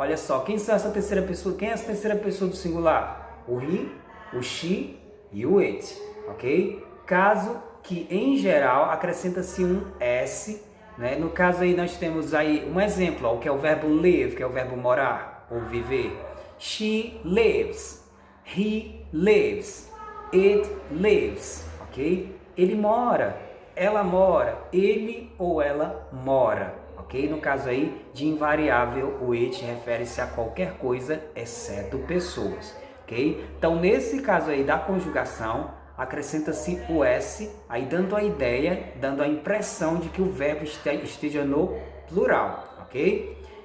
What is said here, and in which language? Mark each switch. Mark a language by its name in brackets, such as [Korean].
[Portuguese] Olha só, quem são essa terceira pessoa? Quem é essa terceira pessoa do singular? O he, o she e o it, ok? Caso que, em geral, acrescenta-se um s, né? No caso aí, nós temos aí um exemplo, ó, que é o verbo live, que é o verbo morar ou viver. [English] She lives, he lives, it lives, ok? [Portuguese] Ele mora, ela mora, ele ou ela mora, ok? No caso aí de invariável, o it refere-se a qualquer coisa exceto pessoas, ok? Então, nesse caso aí da conjugação, acrescenta-se o s, aí dando a ideia, dando a impressão de que o verbo esteja no plural, ok?